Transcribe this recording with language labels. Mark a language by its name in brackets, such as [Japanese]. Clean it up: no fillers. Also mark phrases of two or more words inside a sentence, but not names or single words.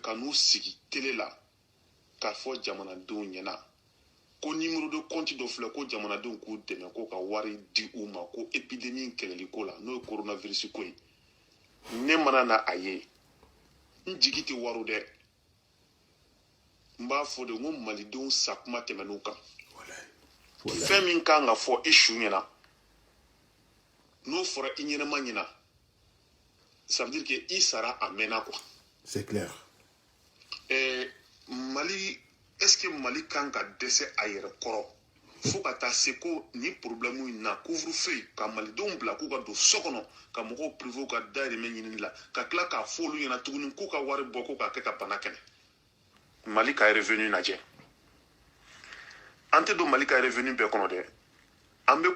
[Bambara] ka n'u sigi télé la k'a fɔ jamanadenw ɲɛna ko [French] numéro de compte [Bambara] dɔ filɛ ko jamanadenw k'u dɛmɛ ko ka wari di u ma ko épidémie kɛlɛli ko la n'o ye coronavirus ko ye ne mana na a ye n jigi tɛ wariw dɛ n b'a fɔ de n ko malidenw sa kuma tɛmɛn'u kan fɛn min kan ka fɔ i su ɲɛna n'o fɔra i ɲɛnama ɲɛna [French] ça veut dire que [Bambara] i sara a mɛnna quoi [French] c'est clair [Bambara] mali [French] est-ce que [Bambara] mali kan ka dɛsɛ a yɛrɛ kɔrɔ fo ka taa se ko ni problème in na couvre-feu ka malidenw bila k'u ka don so kɔnɔ ka mɔgɔw privé ka dahirimɛ ɲinini la ka tila k'a fɔ olu ɲɛna tuguni k'u ka wari bɔ ko k'a kɛ ka bana kɛnɛ mali ka revenu lajɛ an tɛ don mali ka revenu bɛɛ kɔnɔ dɛ an bɛ